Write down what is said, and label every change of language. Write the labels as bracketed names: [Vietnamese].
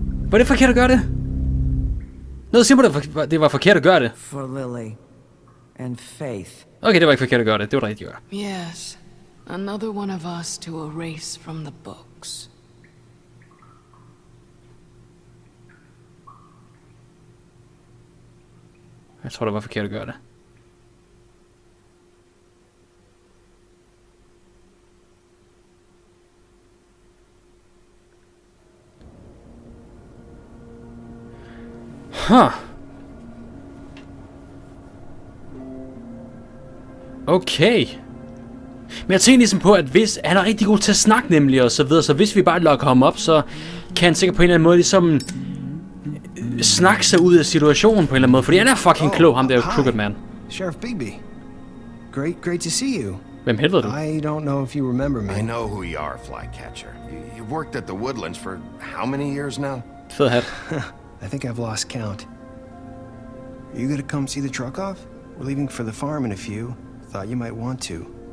[Danish] Var det forkert at gøre det? Noget siger mig, det var forkert at gøre det. [English] For Lily. And Faith. [Danish] Okay, det var ikke forkert at gøre det. Det var rigtigt at gøre. [English] Yes. Another one of us to erase from the books. [Danish] Jeg tror, det var forkert at gøre det. Huh. Okay. Men jeg tænker ligesom på, at hvis han er rigtig god til at snakke nemlig og så videre, så hvis vi bare lokker ham op, så kan han sikkert på en eller anden måde ligesom snakke sig ud af situationen på en eller anden måde, fordi han er fucking klog, ham der crooked man. [English] Sheriff Bigby. Great to see you. [Danish] Hvem helvede du? [English] I don't know if you remember me. I know who you are, Flycatcher. You've worked at the Woodlands for how many years now? [Danish] Fed hat. [English] I think I've lost count. Are you gonna come see the truck off? We're leaving for the farm in a few. Thought you might want to.